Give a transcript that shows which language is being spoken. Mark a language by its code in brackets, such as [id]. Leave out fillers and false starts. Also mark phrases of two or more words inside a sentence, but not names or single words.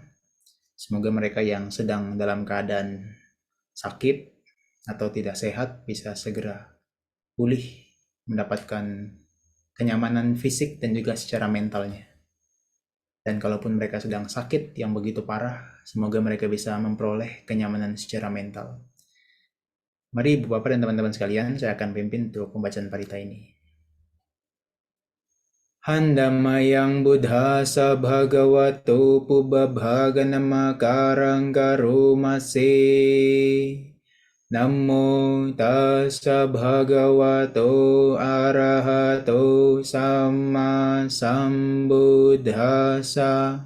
[id] Semoga mereka yang sedang dalam keadaan sakit atau tidak sehat bisa segera pulih, mendapatkan kenyamanan fisik dan juga secara mentalnya. Dan kalaupun mereka sedang sakit yang begitu parah, semoga mereka bisa memperoleh kenyamanan secara mental. Mari Ibu Bapak dan teman-teman sekalian, saya akan pimpin untuk pembacaan parita ini. [pi] Handamayang buddhasa bhagavato pubbabhaganamakarang karumase. Namo tassa bhagavato arahato samma sambuddhassa.